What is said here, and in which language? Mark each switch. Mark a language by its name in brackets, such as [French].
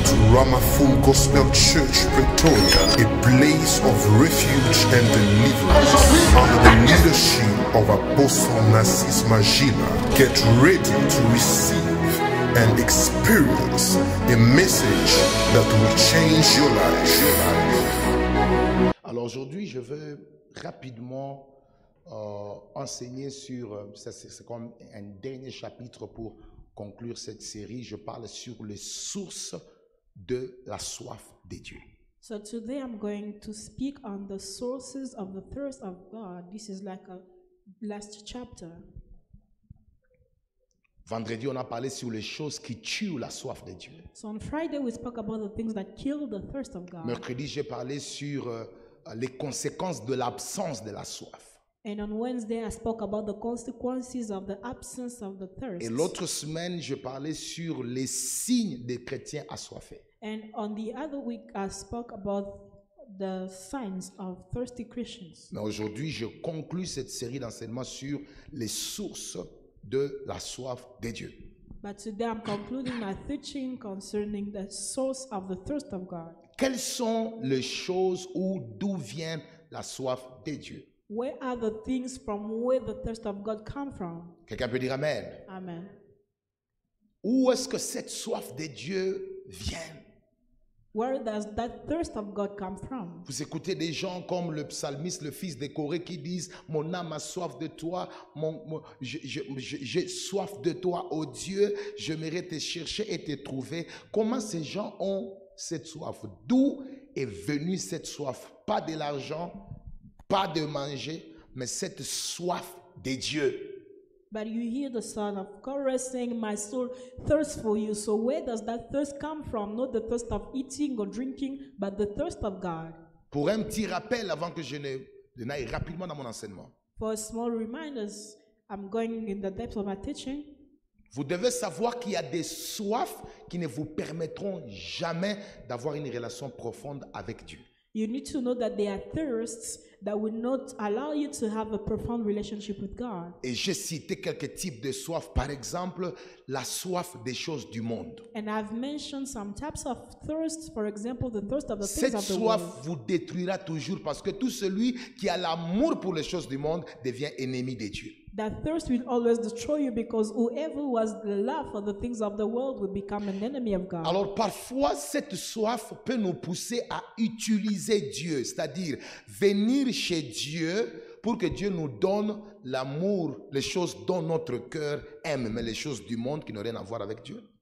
[English] Ramafull Gospel Church, Pretoria, a place of refuge and deliverance under the leadership of Apostle Narcisse Magila. Get ready to receive and experience a message that will change your life. [French] Alors aujourd'hui, je veux rapidement enseigner sur, c'est comme un dernier chapitre pour conclure cette série. Je parle sur les sources de la soif de Dieu. [English] So today I'm going to speak on the sources of the thirst of God. This is like a last chapter. [French] Vendredi, on a parlé sur les choses qui tuent la soif de Dieu. [English] So on Friday we spoke about the things that kill the thirst of God. [French] Mercredi, j'ai parlé sur les conséquences de l'absence de la soif. [English] And on Wednesday I spoke about the consequences of the absence of the thirst. [French] Et l'autre semaine, je parlais sur les signes des chrétiens assoiffés. [English] And on the other week I spoke about the signs of thirsty Christians. [French] Mais aujourd'hui, je conclus cette série d'enseignements sur les sources de la soif de Dieu. [English] But today I'm concluding my teaching concerning the source of the thirst of God. [French] Quelles sont les choses ou d'où vient la soif de Dieu? [English] Where are the things from where the thirst of God come from? [French] Quelqu'un peut dire Amen. Amen. Où est-ce que cette soif de Dieu vient? [English] Where does that thirst of God come from? [French] Vous écoutez des gens comme le psalmiste, le fils de Corée, qui disent « Mon âme a soif de toi, j'ai soif de toi, ô Dieu, j'aimerais te chercher et te trouver. » Comment ces gens ont cette soif? D'où est venue cette soif? Pas de l'argent, pas de manger, mais cette soif de Dieu. [English] But you hear the son of Korah saying, "My soul thirsts for you." So where does that thirst come from? Not the thirst of eating or drinking, but the thirst of God. [French] Pour un petit rappel avant que je n'aille rapidement dans mon enseignement. [English] For small reminders, I'm going in the depth of my teaching. [French] Vous devez savoir qu'il y a des soifs qui ne vous permettront jamais d'avoir une relation profonde avec Dieu. [English] You need to know that there are thirsts that will not allow you to have a profound relationship with God. [French] Et j'ai cité quelques types de soif. Par exemple, la soif des choses du monde. [English] And I've mentioned some types of thirst. For example, the thirst of the things [French] Cette [English] of the [French] soif [English] world. [French] vous détruira toujours parce que tout celui qui a l'amour pour les choses du monde devient ennemi de Dieu. [English] That thirst will always destroy you because whoever was the love for the things of the world will become an enemy of God. [French] Alors parfois, cette soif peut nous pousser à utiliser Dieu, c'est-à-dire venir chez Dieu pour que Dieu nous donne l'amour, les choses dont notre cœur aime, mais les choses du monde qui n'ont rien à voir avec Dieu.